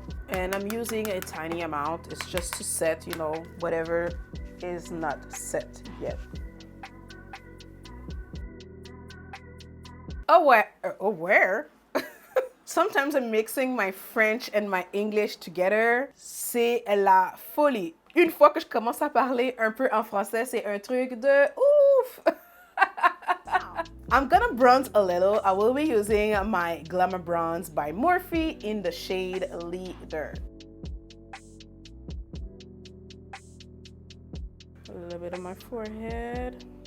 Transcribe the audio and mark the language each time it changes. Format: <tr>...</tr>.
<en>And I'm using a tiny amount. It's just to set, you know, whatever is not set yet. Where? Sometimes I'm mixing my French and my English together.</en> <fr>C'est la folie. Une fois que je commence à parler un peu en français, c'est un truc de ouf.</fr> <en>I'm gonna bronze a little. I will be using my Glamour Bronze by Morphe in the shade Leader. A little bit on my forehead.</en>